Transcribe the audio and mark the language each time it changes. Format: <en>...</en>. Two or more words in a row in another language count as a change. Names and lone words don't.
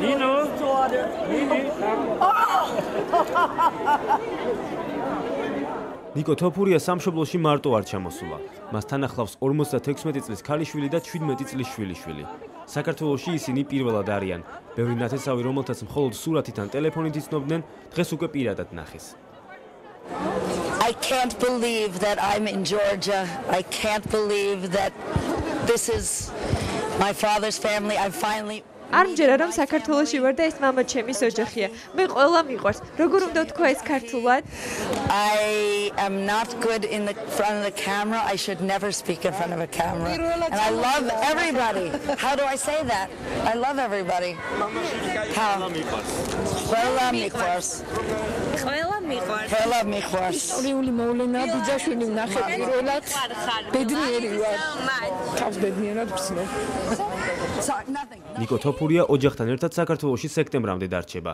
<ka>ნიკო თოფურია სამშობლოში მარტო არ ჩამოსულა. მასთან ახლავს 56 წლის ქალიშვილი და 17 წლის შვილიშვილი. საქართველოში ისინი პირველად არიან. ბევრი ნათესავი, რომელთაც მხოლოდ სურათით ან ტელეფონით იცნობდნენ, დღეს უკვე პირადად ნახეს.</ka> <en>I can't believe that I'm in Georgia. I can't believe that this is my father's family. I finally</en> <ka>არ მჯერა რომ საქართველოში ვარ და ეს მამა ჩემის ოჯახია. მე ყველა მიყვარს. როგორ უნდა თქვა ეს ქართულად?</ka> <en>I am not good in the front of the camera. I should never speak in front of a camera. And I love everybody. How do I say that? I love everybody. How?</en> <ka>Ყველა მიყვარს. ყველა მიყვარს. ისტორიული მოვლენა ბიძაშვილი ვნახე პირველად. ბედნიერი ვარ. თავს ბედნიერად ვცნობ. ნიკო თოფურია ოჯახთან ერთად საქართველოში სექტემბრამდე დარჩება.</ka>